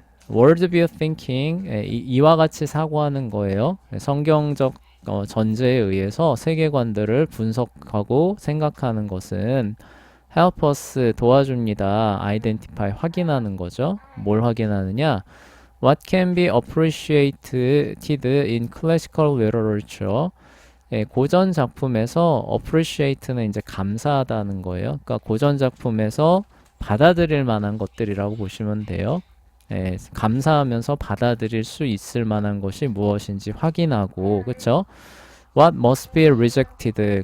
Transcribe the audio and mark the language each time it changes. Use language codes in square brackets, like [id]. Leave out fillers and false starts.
[en] worldview thinking [ko] 이와 같이 사고하는 거예요. 성경적 전제에 의해서 세계관들을 분석하고 생각하는 것은 [en] help us [ko] 도와줍니다. identify 확인하는 거죠. 뭘 확인하느냐? [en] What can be appreciated in classical literature? [ko] 고전 작품에서 appreciate는 이제 감사하다는 거예요. 그러니까 고전 작품에서 받아들일 만한 것들이라고 보시면 돼요. 감사하면서 받아들일 수 있을 만한 것이 무엇인지 확인하고, 그쵸? [en] What must be rejected?